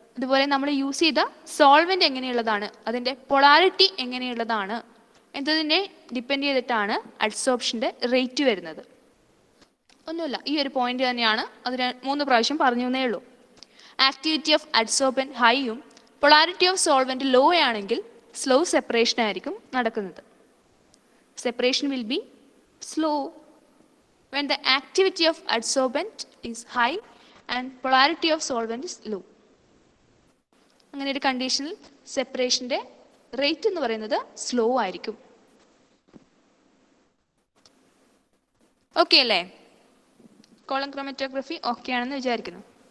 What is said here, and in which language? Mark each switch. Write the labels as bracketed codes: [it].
[ml] അതുപോലെ നമ്മൾ യൂസ് ചെയ്ത സോൾവെന്റ് എങ്ങനെയുള്ളതാണ്, അതിൻ്റെ പൊളാരിറ്റി എങ്ങനെയുള്ളതാണ് എന്നതിനെ ഡിപ്പെൻഡ് ചെയ്തിട്ടാണ് അഡ്സോർപ്ഷൻ്റെ റേറ്റ് വരുന്നത്. ഒന്നുമില്ല, ഈ ഒരു പോയിന്റ് തന്നെയാണ്. അത് 3 പ്രാവശ്യം പറഞ്ഞു എന്നേ ഉള്ളൂ. Activity of adsorbent ഹൈയും polarity of solvent law ആണെങ്കിൽ സ്ലോ സെപ്പറേഷൻ ആയിരിക്കും നടക്കുന്നത്. [en] Separation will be slow when the activity of adsorbent is high and polarity of solvent is low. [ml] അങ്ങനെ ഒരു കണ്ടീഷനിൽ സെപ്പറേഷൻ്റെ റേറ്റ് എന്ന് പറയുന്നത് സ്ലോ ആയിരിക്കും. ഓക്കെ അല്ലേ? കോളം ക്രോമറ്റോഗ്രഫി ഓക്കെ ആണെന്ന് വിചാരിക്കുന്നു.